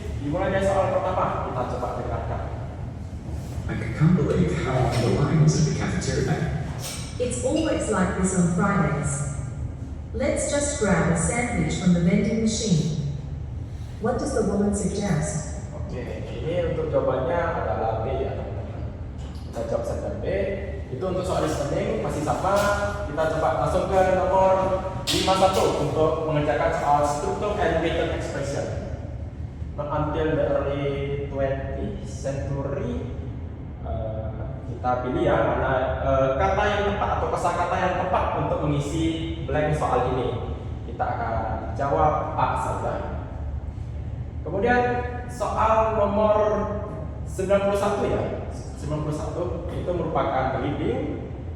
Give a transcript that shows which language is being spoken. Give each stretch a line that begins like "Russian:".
Indonesian: Dimulai dari soal pertama, kita coba dengarkan.
English: I can't believe how long the line was at the cafeteria. It's always like this on Fridays. Let's just grab a sandwich from the vending machine. What does the woman suggest?
Indonesian: Oke, ini untuk jawabannya adalah B ya teman-teman. Kita jawab saja B. Itu untuk soal listening masih sama. Kita coba langsung ke nomor 51 untuk mengerjakan soal struktur and written expression.
English: Not until the early 20th century.
Indonesian: Kita pilih ya mana kata yang tepat atau kosakata yang tepat untuk mengisi blank soal ini. Kita akan jawab A saja. Kemudian soal nomor 91 ya. 91 itu merupakan reading.